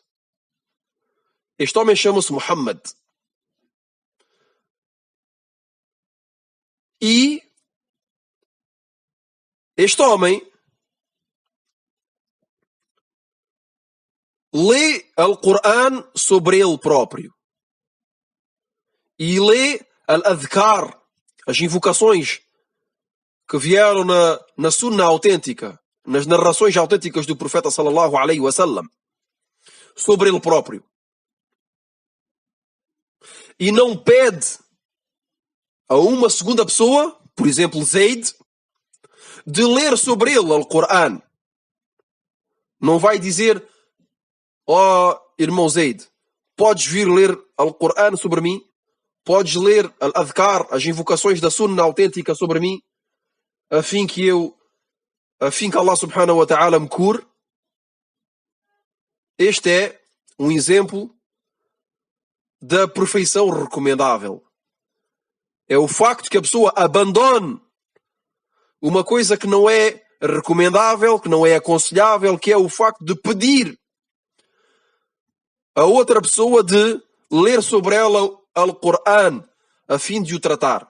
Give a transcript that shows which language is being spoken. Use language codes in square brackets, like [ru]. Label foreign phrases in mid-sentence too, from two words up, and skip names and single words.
[pt] Este homem chama-se Muhammad. E este homem lê o Corão sobre ele próprio. E lê al-adhkar, as invocações que vieram na sunna autêntica, nas narrações autênticas do profeta [ar] صلى الله عليه وسلم, [pt] sobre ele próprio. E não pede a uma segunda pessoa, por exemplo Zayd, de ler sobre ele o Corão. Não vai dizer: ó irmão Zayd, podes vir ler o Corão sobre mim? Podes ler al-adhkar, as invocações da sunna autêntica sobre mim? A fim que eu a fim que Allah [ar] سبحانه وتعالى [pt] me cure, este é um exemplo da perfeição recomendável. É o facto que a pessoa abandone uma coisa que não é recomendável, que não é aconselhável, que é o facto de pedir a outra pessoa de ler sobre ela o Alcorão, a fim de o tratar.